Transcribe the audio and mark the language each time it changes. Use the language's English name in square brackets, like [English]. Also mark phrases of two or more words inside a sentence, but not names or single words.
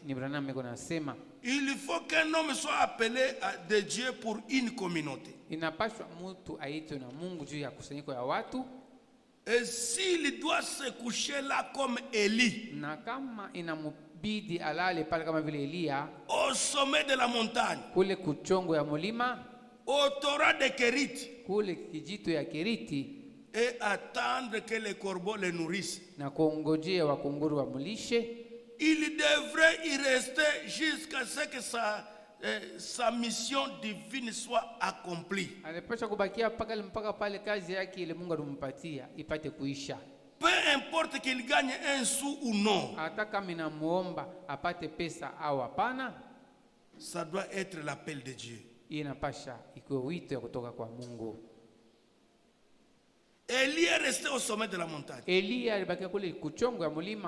[Swahili] Ni Branham meko nasema [French] Il faut qu'un homme soit appelé de Dieu pour une communauté. [Swahili] inapaswa mtu aitwe na Mungu juu ya kusanyiko ya watu, [French] Et s'il doit se coucher là comme Élie, [Swahili] na kama inamubidi alale pale kama vile Elia [French] au sommet de la montagne, [Swahili] kule kuchongo ya mulima, [French] au torrent de Kérit, [Swahili] kule kijito ya Keriti, [French] et attendre que les corbeaux les nourrissent. [Swahili] na kuongojea wakunguru wamulishe, [French] Il devrait y rester jusqu'à ce que sa mission divine soit accomplie. [Swahili] anapaswa kubakia mpaka pale kazi yake ile Mungu alimpatia ipate kuisha. [French] Peu importe qu'il gagne un sou ou non, [Swahili] Hata kama inamuomba apate pesa au hapana, [French] ça doit être l'appel de Dieu. [Swahili] inapasha ikiwe wito ya kutoka kwa Mungu. [French] Élie est resté au sommet de la montagne. [Swahili] Elia alibakia kule kuchongo ya mulima, [French] Et ça, c'est facile. [Swahili] iko mwepesi.